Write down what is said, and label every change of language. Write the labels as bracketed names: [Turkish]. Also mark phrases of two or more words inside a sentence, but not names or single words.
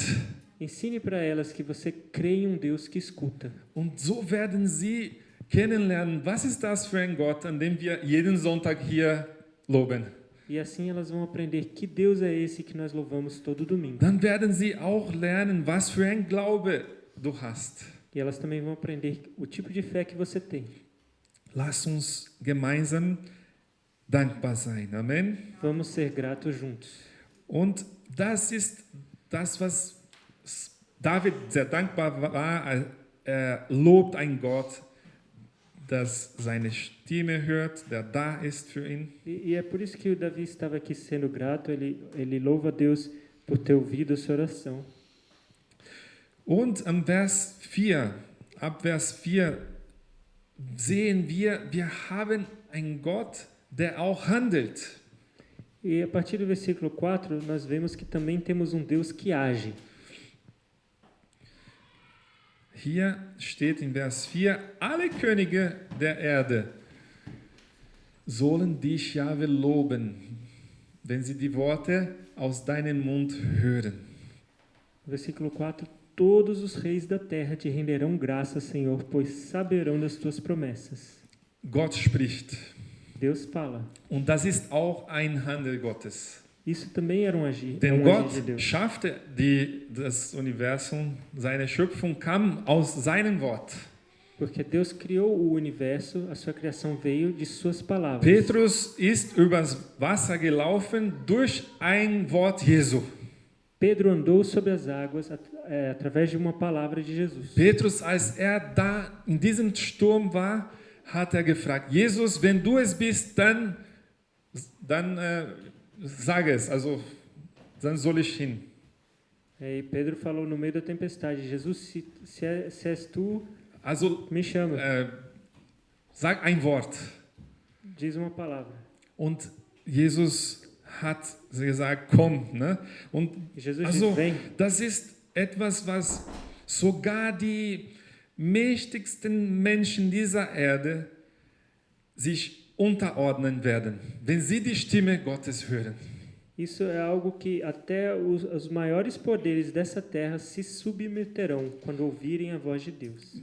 [Portuguese] Ensine para elas que você crê em um Deus que escuta. [German] Und so werden sie kennenlernen, was ist das für ein Gott, an dem wir jeden Sonntag hier loben. [Portuguese] E assim elas vão aprender que Deus é esse que nós louvamos todo domingo. [German] Dann werden sie auch lernen, was für ein Glaube du hast. [Portuguese] E elas também vão aprender o tipo de fé que você tem. [German] Lass uns gemeinsam dankbar sein. Amen. [Portuguese] Vamos ser gratos juntos. [German] Und das ist das, was David sehr dankbar war. Er lobt einen Gott, der seine Stimme hört, der da ist für ihn. [Portuguese] E é por isso que o Davi estava aqui sendo grato. Ele louva a Deus por ter ouvido a sua oração. [German] Und ab Vers 4 sehen wir haben einen Gott, der auch handelt. [Portuguese] E a partir do versículo 4, nós vemos que também temos um Deus que age. [German] Hier steht in Vers 4, alle Könige der Erde sollen dich, Jahwe, loben, wenn sie die Worte aus deinem Mund hören. [Portuguese] Versículo 4, todos os reis da terra te renderão graças, Senhor, pois saberão das tuas promessas. [German] Gott spricht. [Portuguese] Deus fala. [German] Und das ist auch ein Handel Gottes. [Portuguese] Isso também era um agir [German] Denn [Portuguese] de [German] Gott [Portuguese] Deus. [German] schaffte das Universum, seine Schöpfung kam aus seinem Wort. [Portuguese] Porque Deus criou o universo, a sua criação veio de suas palavras. [German] Petrus ist übers Wasser gelaufen durch ein Wort Jesu. [Portuguese] Pedro andou sobre as águas através de uma palavra de Jesus. [German] Petrus, als da in diesem Sturm war, hat gefragt, Jesus, wenn du es bist, dann sag es, also dann soll ich hin. [Portuguese] E Pedro falou no meio da tempestade, Jesus, se és tu, [German] Also [Portuguese] me chama. [German] sag ein Wort. [Portuguese] Diz uma palavra. [German] Und Jesus hat gesagt, komm. Ne? Und Jesus also, [Portuguese] diz, vem. [German] das ist etwas, was sogar die mächtigsten Menschen dieser Erde sich unterordnen werden, wenn sie die Stimme Gottes hören. [Portuguese] Isso é algo que até os maiores poderes dessa terra se submeterão quando ouvirem a voz de Deus.